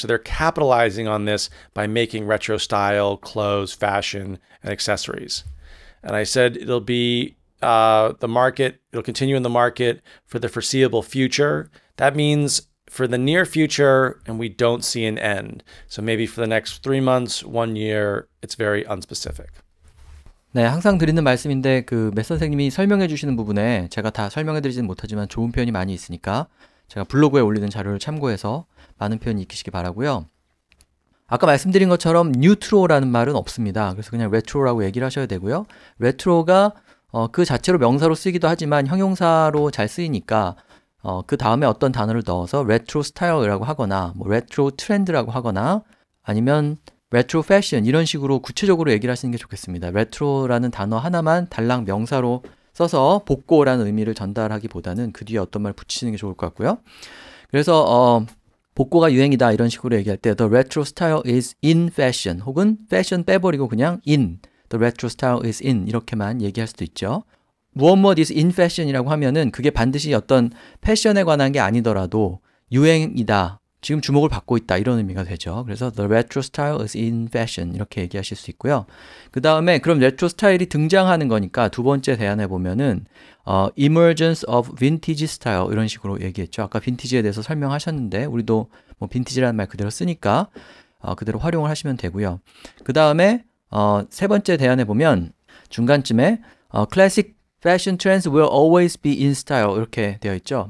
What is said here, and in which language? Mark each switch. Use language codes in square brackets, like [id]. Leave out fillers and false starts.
[en] So they're capitalizing on this by making retro style clothes, fashion, and accessories. And I said it'll be it'll continue in the market for the foreseeable future. That means for the near future, and we don't see an end. So maybe for the next 3 months, 1 year, it's very unspecific. [ko] 네, 항상 드리는 말씀인데 그 맷 선생님이 설명해 주시는 부분에 제가 다 설명해 드리지는 못하지만 좋은 표현이 많이 있으니까 제가 블로그에 올리는 자료를 참고해서 많은 표현 익히시기 바라고요. 아까 말씀드린 것처럼 뉴트로라는 말은 없습니다. 그래서 그냥 레트로라고 얘기를 하셔야 되고요. 레트로가 그 자체로 명사로 쓰이기도 하지만 형용사로 잘 쓰이니까 그 다음에 어떤 단어를 넣어서 레트로 스타일이라고 하거나 뭐 레트로 트렌드라고 하거나 아니면 레트로 패션 이런 식으로 구체적으로 얘기를 하시는 게 좋겠습니다. 레트로라는 단어 하나만 달랑 명사로 써서 복고라는 의미를 전달하기보다는 그 뒤에 어떤 말 붙이시는 게 좋을 것 같고요. 그래서 복고가 유행이다 이런 식으로 얘기할 때 [en] The retro style is in fashion [ko] 혹은 fashion 빼버리고 그냥 in [en] The retro style is in [ko] 이렇게만 얘기할 수도 있죠. 무엇 is in fashion이라고 하면은 그게 반드시 어떤 패션에 관한 게 아니더라도 유행이다, 지금 주목을 받고 있다 이런 의미가 되죠. 그래서 [en] the retro style is in fashion [ko] 이렇게 얘기하실 수 있고요. 그 다음에 그럼 레트로 스타일이 등장하는 거니까 두 번째 대안에 보면은 [en] emergence of vintage style [ko] 이런 식으로 얘기했죠. 아까 빈티지에 대해서 설명하셨는데 우리도 뭐 빈티지라는 말 그대로 쓰니까 그대로 활용을 하시면 되고요. 그 다음에 세 번째 대안에 보면 중간쯤에 [en] classic Fashion trends will always be in style [ko] 이렇게 되어 있죠.